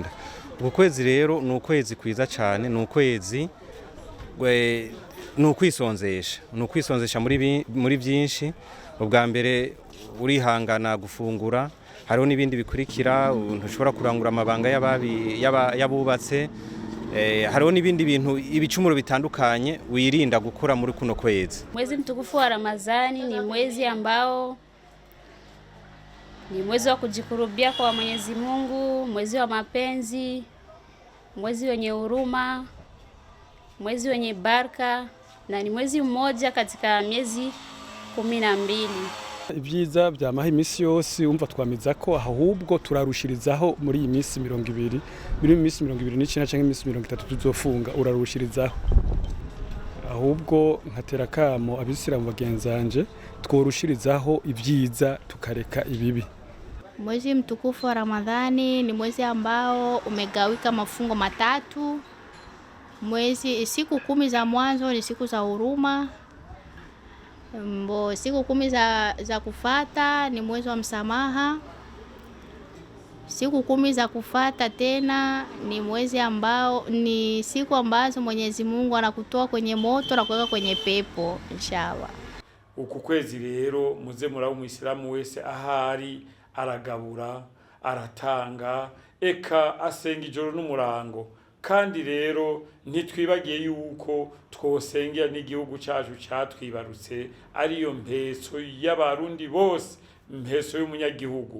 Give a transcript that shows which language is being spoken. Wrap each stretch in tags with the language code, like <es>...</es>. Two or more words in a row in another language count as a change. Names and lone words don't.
<rn>Uku kwezi rero ni ukwezi kwiza cyane, ni ukwezi ni ukwisonzesha muri byinshi. Ubwa mbere urihangana gufungura, hariho n'ibindi bikurikira, ntushobora kurangura amabanga yabubatse, hariho n'ibindi bintu ibicumuro bitandukanye wirinda gukora muri kuno kwezi.</rn> <sw>Mwezi mtukufu wa Ramadhani ni mwezi ambao ni mwezi wa kujikurubia kwa Mwenyezi Mungu, mwezi wa mapenzi, mwezi wenye huruma, mwezi wenye baraka, na ni mwezi mmoja katika miezi 12.</sw> <rn>Ibyiza byamaha imisi yose umva twamiza ko ahubwo turarushirizaho muri iyi minsi 20, biri mu minsi 29 canke imisi 30 tuzofunga, urarushirizaho. Ahubwo nkatera kamo abisiramu bagenzanje tworushirizaho ibyiza tukareka ibibi.</rn> <sw>Mwezi mtukufu wa Ramadhani ni mwezi ambao umegawika mafungo matatu. Siku 10 za mwanzo ni siku za huruma. Siku 10 za kufata ni mwezi wa msamaha. Siku 10 za kufata tena ni mwezi ambao ni siku ambazo Mwenyezi Mungu anakutoa kwenye moto na kuweka kwenye pepo inshallah.</sw> <rn>Uku kwezi rero muze muraba umuyisilamu wese ahari aragabura, aratanga, eka asenga ijoro n'umurango. Kandi rero ntitwibagiye yuko twosengera n'igihugu cyacu cyatwibarutse ariyo mpeso y'abarundi bose, mpeso y'umunyagihugu.</rn>